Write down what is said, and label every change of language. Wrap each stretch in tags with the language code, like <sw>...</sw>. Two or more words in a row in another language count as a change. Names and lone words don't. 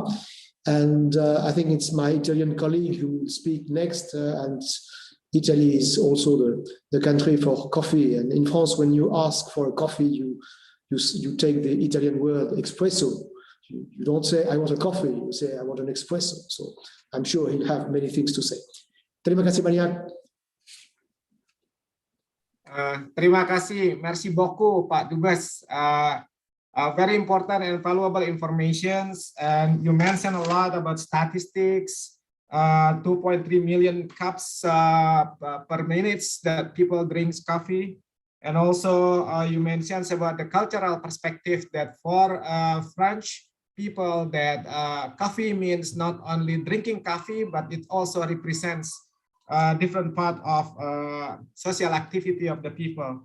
<en>And I think it's my Italian colleague who will speak next, and Italy is also the country for coffee. And in France, when you ask for a coffee, you take the Italian word espresso. You don't say, I want a coffee, you say, I want an espresso. So I'm sure he'll have many things to say.</en> <id>Terima kasih banyak. Terima kasih,</id> <fr>merci beaucoup,</fr> <id>Pak Dubes.</id> <en>Very important and valuable informations. And you mentioned a lot about statistics, 2.3 million cups per minute that people drink coffee. And also you mentioned about the cultural perspective that for French people that coffee means not only drinking coffee, but it also represents different part of social activity of the people.</en>